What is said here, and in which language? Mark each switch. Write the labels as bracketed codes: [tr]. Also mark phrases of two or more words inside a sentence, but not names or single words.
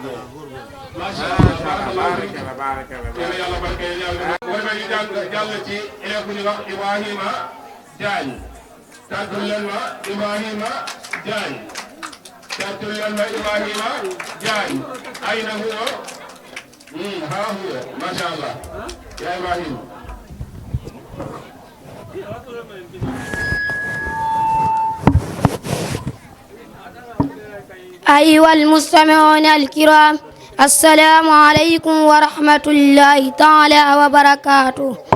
[wo] yàlla barkeel yàlla war nañu jàll ci élève bu ñu wax Ibrahima Diagne tàggul leen ma Ibrahima Diagne tàggul leen ma Ibrahima Diagne [ar] أين هو ها هو ما شاء الله يا Ibrahim أيها المستمعون الكرام السلام عليكم ورحمة الله تعالى وبركاته